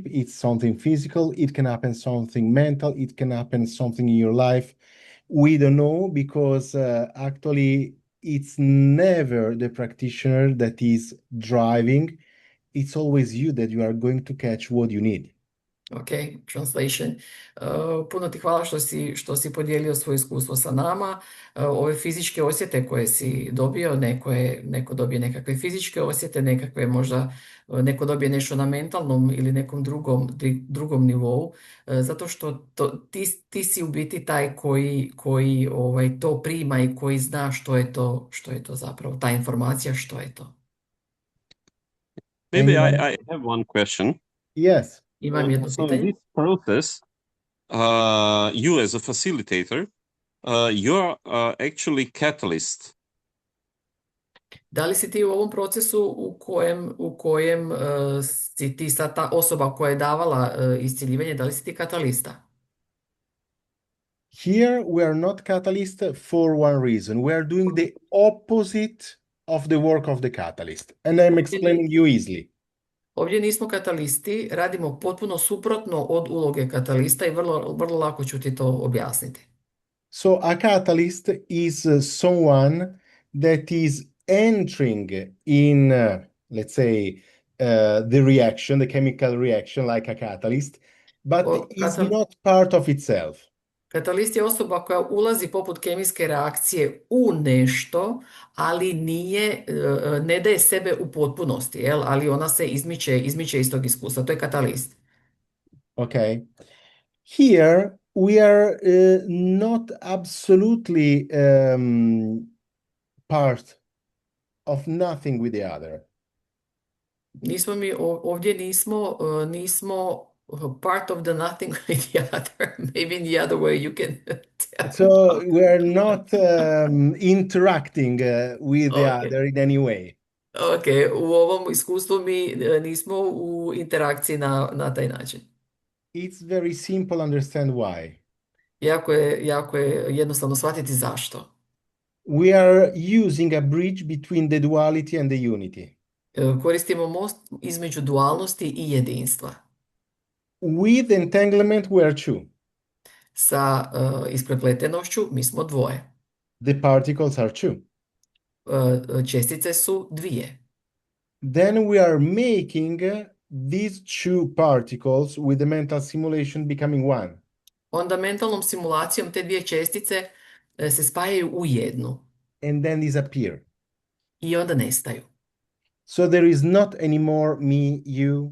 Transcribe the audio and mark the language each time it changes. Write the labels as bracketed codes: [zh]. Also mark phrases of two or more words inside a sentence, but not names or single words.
[en] It's something physical. It can happen something mental. It can happen something in your life. We don't know because actually it's never the practitioner that is driving. It's always you that you are going to catch what you need. Ok, translation. [hr] Puno ti hvala što si podijelio svoje iskustvo sa nama. Ove fizičke osjete koje si dobio, neko dobije nekakve fizičke osjete, nekakve možda neko dobije nešto na mentalnom ili nekom drugom nivou, zato što ti si u biti taj koji to prima i koji zna što je to zapravo, ta informacija, što je to. [en] Maybe I have one question. Yes. [hr] Imam jedno pitanje. [en] In this process, you as a facilitator you're actually catalyst. [hr] Da li si ti u ovom procesu u kojem si ti sad ta osoba koja je davala iscjeljivanje, da li si ti katalista? [en] Here we are not catalyst for one reason. We are doing the opposite of the work of the catalyst. And I'm explaining you easily. [hr] Ovdje nismo katalisti, radimo potpuno suprotno od uloge katalista i vrlo lako ću ti to objasniti. [en] So a catalyst is someone that is entering in, let's say, the reaction, the chemical reaction, like a catalyst, but is not part of itself. [hr] Katalist je osoba koja ulazi poput kemijske reakcije u nešto, ali ne daje sebe u potpunosti, jel? Ali ona se izmiče iz tog iskustva. To je katalist. [en] Okay. Here we are not absolutely part of nothing with the other. [hr] Ovdje nismo [en] part of the nothing with the other. Maybe in the other way you can tell. So we're not interacting with the other in any way. [hr] Ok, u ovom iskustvu mi nismo u interakciji na taj način. [en] It's very simple understand why. [hr] Jako je jednostavno shvatiti zašto. [en] We are using a bridge between the duality and the unity. [hr] Koristimo most između dualnosti i jedinstva. [en] With entanglement we are two. [hr] Sa isprepletenošću mi smo dvoje. [en] The particles are two. [hr] Čestice su dvije. [en] Then we are making these two particles with the mental simulation becoming one. [hr] Onda mentalnom simulacijom te dvije čestice se spajaju u jednu. [en] And then disappear. [hr] I onda nestaju. [en] So there is not anymore me, you.